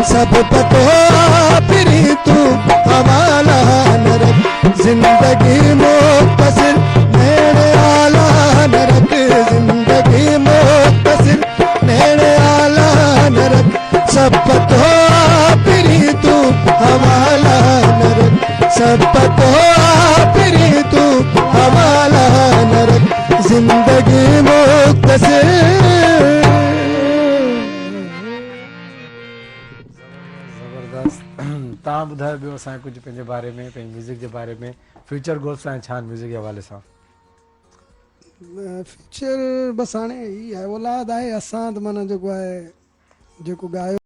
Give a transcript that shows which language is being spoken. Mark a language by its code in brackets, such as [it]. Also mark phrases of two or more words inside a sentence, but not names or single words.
[sd] सब पतो फिरी तू हवाला न रख जिंदगी मुख्तसर नेड़े आला न रख जिंदगी मुख्तसर नेड़े आला न रख सब पतो फिरी तू हवाला न रख सब पतो फिरी तू हवाला न रख जिंदगी मुख्तसर तव्हां ॿुधायो ॿियो असांखे कुझु पंहिंजे बारे में पंहिंजे म्यूज़िक जे बारे में [en] future goals [sd] तव्हां छा आहिनि म्यूज़िक जे हवाले सां फ्यूचर बसि हाणे ई आहे औलाद आहे असां त माना जेको आहे जेको ॻायो